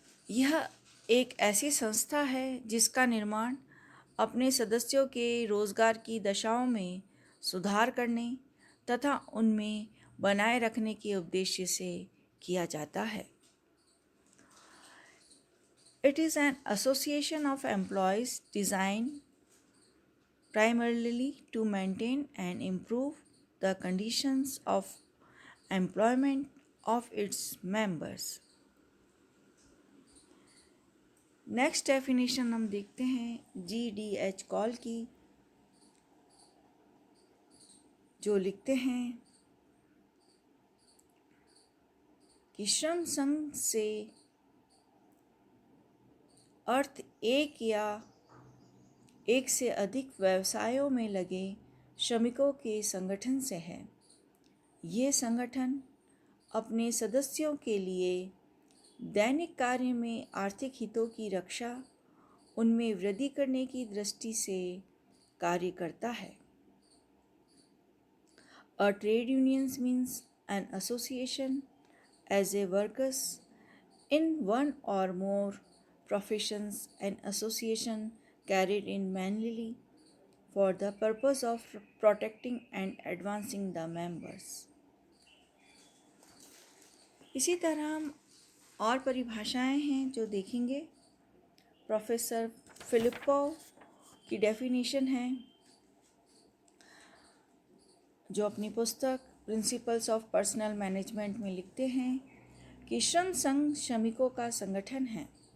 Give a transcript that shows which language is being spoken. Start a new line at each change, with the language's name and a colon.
Hindi: यह एक ऐसी संस्था है जिसका निर्माण अपने सदस्यों के रोजगार की दशाओं में सुधार करने तथा उनमें बनाए रखने के उद्देश्य से किया जाता है।
English: It is an association of employees designed primarily to maintain and improve the conditions of employment of its members.
Hindi: Next definition हम देखते हैं GDH कॉल की, जो लिखते हैं कि श्रम संघ से अर्थ एक या एक से अधिक व्यवसायों में लगे श्रमिकों के संगठन से है। ये संगठन अपने सदस्यों के लिए दैनिक कार्य में आर्थिक हितों की रक्षा, उनमें वृद्धि करने की दृष्टि से कार्य करता है।
English: A trade union means an association as a workers in one or more professions, an association carried in manually for the purpose of protecting and advancing the members.
Hindi: इसी तरह हम और परिभाषाएं हैं जो देखेंगे। प्रोफेसर फिलिपोव की डेफिनेशन है, जो अपनी पुस्तक प्रिंसिपल्स ऑफ पर्सनल मैनेजमेंट में लिखते हैं कि श्रम संघ श्रमिकों का संगठन है